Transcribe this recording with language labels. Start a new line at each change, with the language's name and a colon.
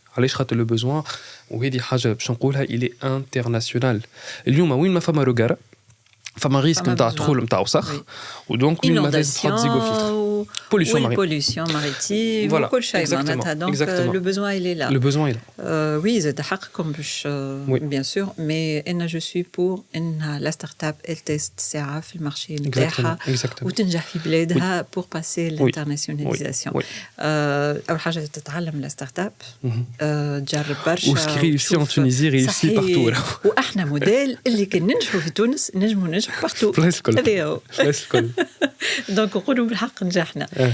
Arabic: علاش خاطر
French: le besoin
Arabic: وهذه حاجة باش نقولها
French: il est international.
Arabic: اليوم وين ما فما روغارة فما ريسك نتاع دخول نتاع وسخ ودونك وين ما لازم تحط زيغو فلتر
French: pollution maritime
Arabic: وكل شيء معناتها
French: donc le besoin il est là. Le besoin est là. Oui,
Arabic: زاد حقكم باش
French: bien sûr mais انا je suis pour ان la start-up elle teste
Arabic: ساعة في المارشي نتاعها وتنجح في بلادها
French: pour passer l'internationalisation.
Arabic: أول حاجة تتعلم
French: la start-up
Arabic: تجرب برشا
French: وسكي réussit en Tunisie réussit partout.
Arabic: واحنا موديل اللي كان ننجحوا في تونس نجموا ننجحوا
French: partout.
Arabic: هذا هو. دونك نقولوا بالحق نجحنا.